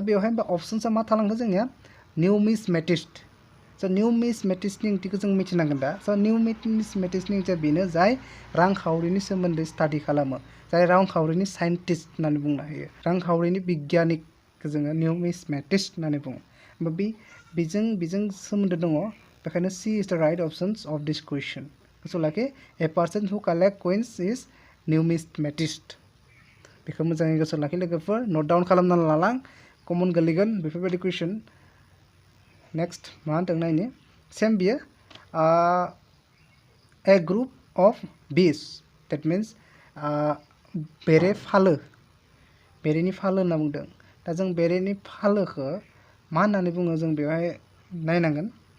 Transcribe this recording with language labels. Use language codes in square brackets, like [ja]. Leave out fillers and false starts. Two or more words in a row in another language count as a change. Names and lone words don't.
[brx] बेवहाय होमबा अपसन्सआ मा थालांदों जोंनिया निउमिसमेटिस्ट स' निउमिसमेटिस्टनि ओंथिखौ जों मिथिनांगोन दा स' निउमिसमेटिस्टनि ओंथिया बेनो जाय रांखावरिनि सोमोन्दै स्टाडि खालामो जाय रांखावरिनि साइन्टिस्ट होननानै बुंनो हायो रांखावरिनि बिगियानिकखौ जोङो निउमिसमेटिस्ट होननानै बुङो होमबा बेजों सोमोन्दो दङ बेखायनो [en] C is the right options of this question [brx] गोसोआव लाखि [en] a person who collect coins is numismatist [brx] बेखौ मोजाङै गोसोआव लाखि लोगोफोर [en] note down [brx] खालामना लालां कमन गोलैगोन बेफोरबायदि कुइसन नेक्स्ट मा होनदों नायनि सेम बियो [en] a group of bees that means [brx] बेरे फालो बेरेनि फालो होनना बुंदों दा जों बेरेनि फालोखौ मा होननानै बुङो जों बेवहाय नायनांगोन